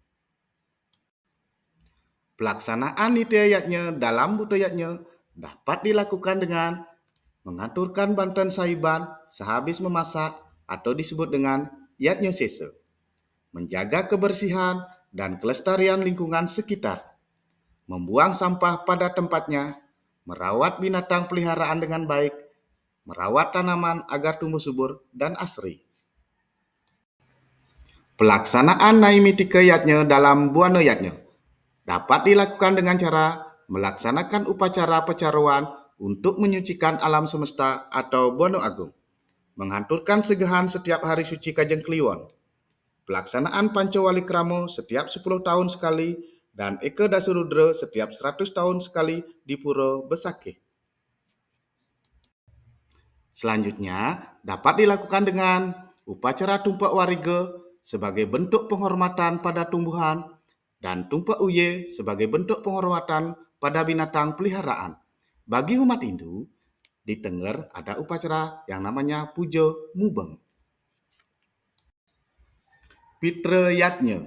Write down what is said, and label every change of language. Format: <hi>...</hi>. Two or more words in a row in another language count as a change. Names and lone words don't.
<id>Pelaksanaan Nitya Yatnya dalam Buto Yatnya dapat dilakukan dengan mengaturkan bantuan saiban sehabis memasak atau disebut dengan Yatnya Sesa, menjaga kebersihan dan kelestarian lingkungan sekitar, membuang sampah pada tempatnya, merawat binatang peliharaan dengan baik, merawat tanaman agar tumbuh subur dan asri. Pelaksanaan Naimitike Yatnya dalam Buana Yatnya dapat dilakukan dengan cara melaksanakan upacara pecaruan untuk menyucikan alam semesta atau Buana Agung, menghanturkan segahan setiap hari suci Kajeng Kliwon, pelaksanaan Pancawali Kramo setiap 10 tahun sekali, dan Eke Dasurudra setiap 100 tahun sekali di Pura Besakeh. Selanjutnya, dapat dilakukan dengan upacara tumpak wariga sebagai bentuk penghormatan pada tumbuhan dan tumpak uye sebagai bentuk penghormatan pada binatang peliharaan. Bagi umat Hindu, di Tengger ada upacara yang namanya Puja Mubeng. Pitra Yatnya.</id>